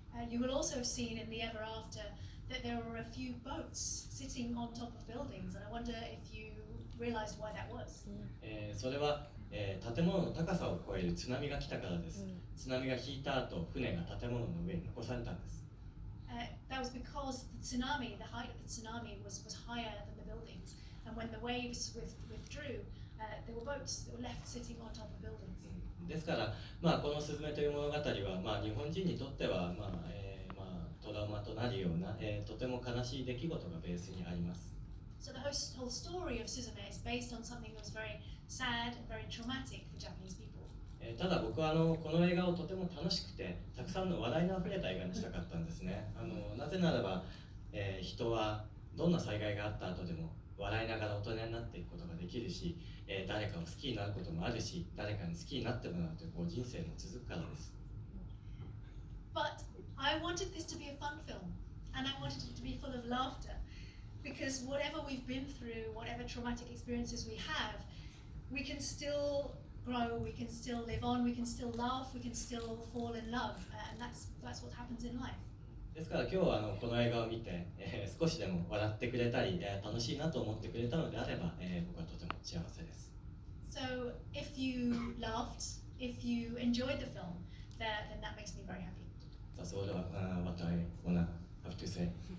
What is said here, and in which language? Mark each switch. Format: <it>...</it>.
<en>You will also have seen in the ever after that there were a few boats sitting on top of buildings, and I wonder if you realized why that was.</en> <ja>それは建物の高さを超える津波が来たからです。津波が引いた後、船が建物の上に残されたんです。</ja> <en>That was because the tsunami, the height of the tsunami was higher than the buildings, and when the waves withdrew, there were boats that were left sitting on top of buildings.</en> <ja>ですから、このスズメという物語は、日本人にとっては、トラウマとなるような、とても悲しい出来事がベースにあります。</ja> <en>So the whole story of Suzume is based on something that was very sad and very traumatic for Japanese people.</en> <ja>ただ僕はこの映画をとても楽しくて、たくさんの笑いのあふれた映画にしたかったんですね。なぜならば、人はどんな災害があった後でも笑いながら大人になっていくことができるし、誰かを好きになることもあるし、誰かに好きになってもらうという人生も続くからです。</ja> <en>But I wanted this to be a fun film, and I wanted it to be full of laughter, because whatever we've been through, whatever traumatic experiences we have, we can still grow, we can still live on, we can still laugh, we can still fall in love, and that's what happens in life.</en> <ja>ですから今日はこの映画を見て、少しでも笑ってくれたり、楽しいなと思ってくれたのであれば、僕はとても幸せです。</ja> <en>So if you laughed, if you enjoyed the film, then that makes me very happy. That's all what I wanna have to say.</en>